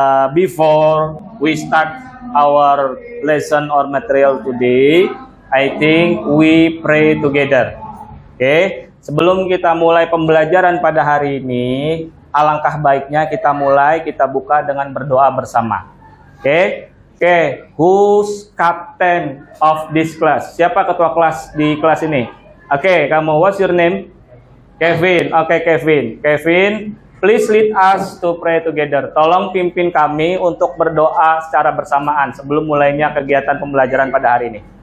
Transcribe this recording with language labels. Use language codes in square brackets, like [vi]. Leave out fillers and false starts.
[en] Before we start our lesson or material today, I think we pray together. Okay. [id] Sebelum kita mulai pembelajaran pada hari ini, alangkah baiknya kita buka dengan berdoa bersama. [en] Okay. Okay. Who's captain of this class? [id] Siapa ketua kelas di kelas ini? Okay, kamu. [en] What's your name? [id] Kevin. Okay, Kevin. [en] Kevin, please lead us to pray together. [id] Tolong pimpin kami untuk berdoa secara bersamaan sebelum mulainya kegiatan pembelajaran pada hari ini.